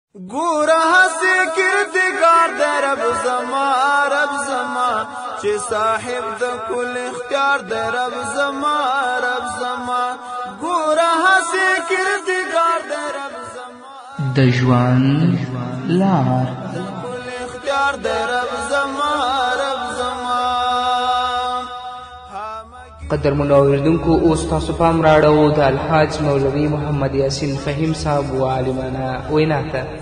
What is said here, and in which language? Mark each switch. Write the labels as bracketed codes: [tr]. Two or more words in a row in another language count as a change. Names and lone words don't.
[ps] گوره هستی کردگار در رب زما چه صاحب د کل اختیار در رب زما گوره هستی کردگار در رب زما د ژوند لار کل اختیار در رب زما قدرمنو اوریدونکو اوس تاسو پام راړو د الحاج مولوي محمد یاسین فهیم صاحب و عالمانه وینا ته